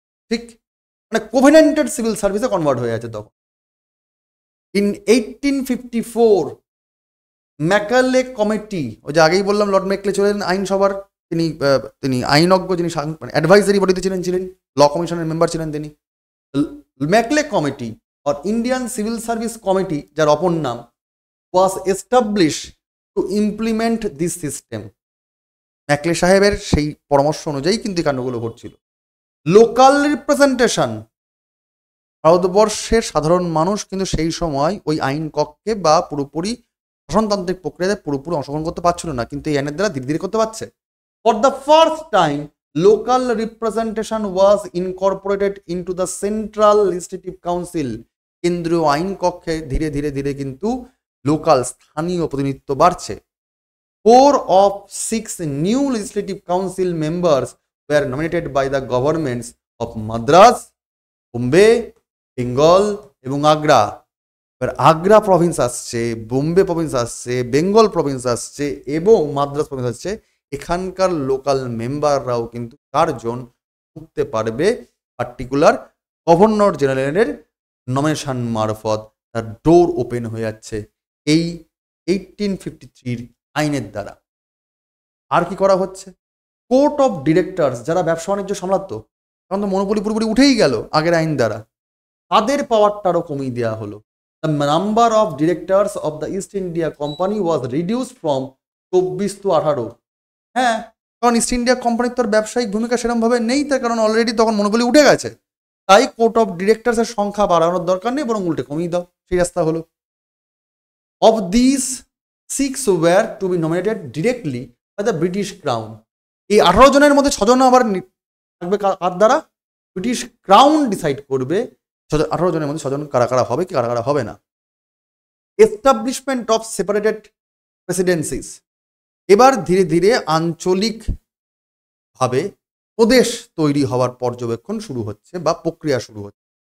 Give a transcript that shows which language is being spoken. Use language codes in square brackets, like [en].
[bn] ঠিক মানে কোভেনেন্টেড সিভিল সার্ভিসে কনভার্ট হয়ে আছে তখন। ইন 1854 ম্যাকালে কমিটি, ওই যে আগেই বললাম লর্ড ম্যাকলে ছিলেন আইনসভার, তিনি আইনজ্ঞ, যিনি অ্যাডভাইজারি বডিতে ছিলেন, ল কমিশনের মেম্বার ছিলেন তিনি। [en] Macaulay committee or Indian Civil Service Committee, [bn] যার অপর নাম, [en] was established to implement this system. [bn] Macaulay সাহেবের সেই পরামর্শ অনুযায়ী কিন্তু এই কাণ্ডগুলো ঘটছিল। লোকাল রিপ্রেজেন্টেশন, ভারতবর্ষের সাধারণ মানুষ কিন্তু সেই সময় ওই আইন কক্ষে বা পুরোপুরি শাসনতান্ত্রিক প্রক্রিয়াতে পুরোপুরি অংশগ্রহণ করতে পারছিল না, কিন্তু এই আইনের দ্বারা ধীরে ধীরে করতে পারছে। [en] For the first time local representation was incorporated into the central legislative council. [bn] কেন্দ্রীয় আইন কক্ষে ধীরে ধীরে ধীরে কিন্তু লোকাল স্থানীয় প্রতিনিধিত্ব বাড়ছে। [en] 4 of 6 new legislative council members were nominated by the governments of Madras, Bombay, Bengal এবং আগ্রা। [bn] এবার আগ্রা প্রভিন্স আসছে, বোম্বে প্রভিন্স আসছে, বেঙ্গল প্রভিন্স আসছে এবং মাদ্রাস প্রভিন্স আসছে। এখানকার লোকাল মেম্বাররাও কিন্তু 4 জন ঢুকতে পারবে পার্টিকুলার গভর্নর জেনারেলের নমিনেশন মারফত। তার ডোর ওপেন হয়ে যাচ্ছে এই 1853 আইনের দ্বারা। আর কি করা হচ্ছে? কোর্ট অফ ডিরেক্টরস, যারা ব্যবসা বাণিজ্য সামলাতো, কারণ তো মনোপলি পুরোপুরি উঠেই গেল আগের আইন দ্বারা, তাদের পাওয়ারটারও কমিয়ে দেওয়া হলো। [en] The number of directors of the East India company was reduce from 24 to 18। [bn] হ্যাঁ, কারণ ইস্ট ইন্ডিয়া কোম্পানির তোর ব্যবসায়িক ভূমিকা সেরকমভাবে নেই, তার কারণ অলরেডি তখন মনোপলি উঠে গেছে। তাই কোর্ট অফ ডিরেক্টরসের সংখ্যা বাড়ানোর দরকার নেই, বরং উল্টে কমিয়ে দাও, সেই রাস্তা হলো। [en] অফ দিস 6 were to be nominated directly by the British Crown। [bn] এই 18 জনের মধ্যে 6 জন আবার থাকবে কার দ্বারা? ব্রিটিশ ক্রাউন ডিসাইড করবে 18 জনের মধ্যে 6 জন কারা কারা হবে কি কারা কারা হবে না। [en] establishment of separated presidencies, [bn] এবার ধীরে ধীরে আঞ্চলিক ভাবে প্রদেশ তৈরি হওয়ার পর্যবেক্ষণ শুরু হচ্ছে বা প্রক্রিয়া শুরু হচ্ছে।